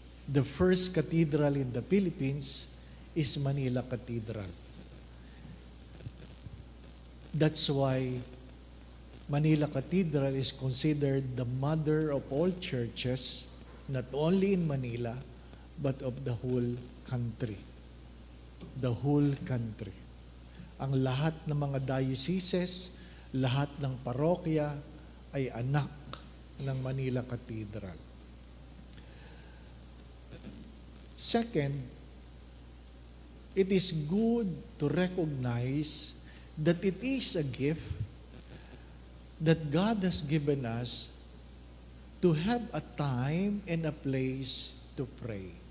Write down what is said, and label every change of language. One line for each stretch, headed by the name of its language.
English: The first cathedral in the Philippines is Manila Cathedral. That's why Manila Cathedral is considered the mother of all churches, not only in Manila, but of the whole country. The whole country.
Filipino: Ang lahat ng mga dioceses, lahat ng parokya ay anak ng Manila Cathedral.
English: Second, it is good to recognize that it is a gift that God has given us to have a time and a place to pray.